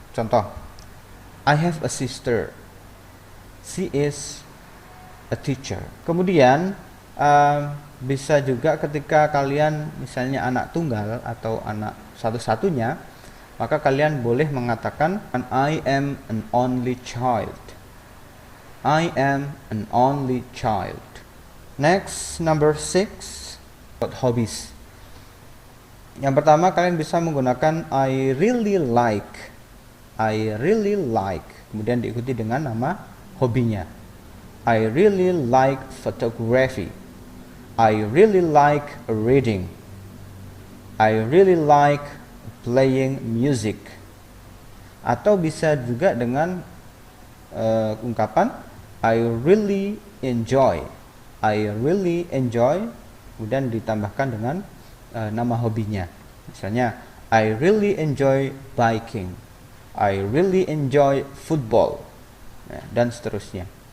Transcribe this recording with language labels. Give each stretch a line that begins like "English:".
English: Contoh, I have a sister. She is a teacher.
Indonesian: Kemudian bisa juga ketika kalian misalnya anak tunggal atau anak satu-satunya, maka kalian boleh mengatakan
English: I am an only child. I am an only child. Next, number 6, about hobbies.
Indonesian: Yang pertama, kalian bisa menggunakan
English: I really like. I really like.
Indonesian: Kemudian diikuti dengan nama hobinya.
English: I really like photography. I really like reading. I really like playing music.
Indonesian: Atau bisa juga dengan ungkapan
English: I really enjoy. I really enjoy.
Indonesian: Kemudian ditambahkan dengan nama hobinya. Misalnya,
English: I really enjoy biking. I really enjoy football.
Indonesian: Ya, dan seterusnya.